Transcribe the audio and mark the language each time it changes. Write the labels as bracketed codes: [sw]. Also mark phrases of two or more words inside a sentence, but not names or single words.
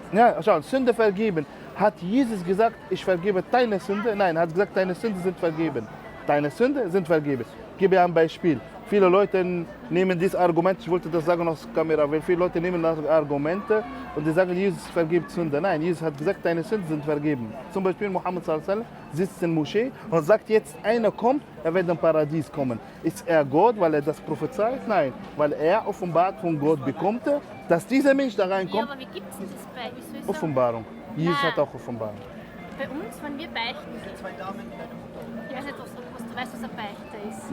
[de] Ja, schau, Sünde vergeben. Hat Jesus gesagt, ich vergebe deine Sünde? Nein, er hat gesagt, deine Sünden sind vergeben. Deine Sünden sind vergeben. Ich gebe ein Beispiel. Viele Leute nehmen dieses Argument, ich wollte das sagen aus Kamera, weil viele Leute nehmen das Argumente und die sagen, Jesus vergibt Sünde. Nein, Jesus hat gesagt, deine Sünden sind vergeben. Zum Beispiel Muhammad [ar] صلى الله عليه وسلم [de] sitzt in der Moschee und sagt, jetzt einer kommt, er wird im Paradies kommen. Ist er Gott, weil er das prophezeit? Nein, weil er offenbart von Gott bekommt, dass dieser Mensch da Ja, reinkommt. aber wie gibt es denn das bei? Wieso ist Offenbarung. Jesus Nein. hat auch Offenbarung. Bei uns, wenn wir beichten gehen, ich weiß nicht, du weißt, was eine Beichte ist.